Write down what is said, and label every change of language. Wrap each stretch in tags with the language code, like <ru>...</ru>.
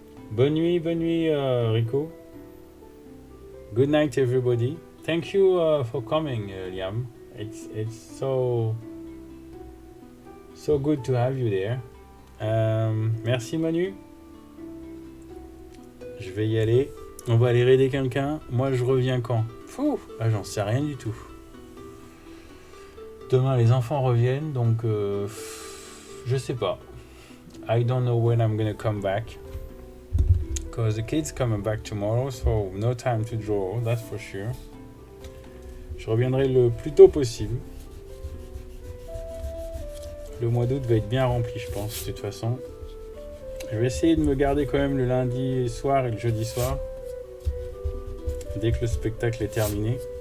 <fr>Bonne nuit,</fr> <en>Rico. Good night, everybody. Thank you for coming, Liam. It's so good to have you there.</en> <fr>Merci, Manu. Je vais y aller. On va aller raider quelqu'un. Moi, je reviens quand? J'en sais rien du tout. Demain, les enfants reviennent, donc je sais pas.</fr> <en>I don't know when I'm gonna come back. Because the kid's coming back tomorrow, so no time to draw, that's for sure.</en> <fr>Je reviendrai le plus tôt possible. Le mois d'août va être bien rempli, je pense, de toute façon. Je vais essayer de me garder quand même le lundi soir et le jeudi soir, dès que le spectacle est terminé.</fr>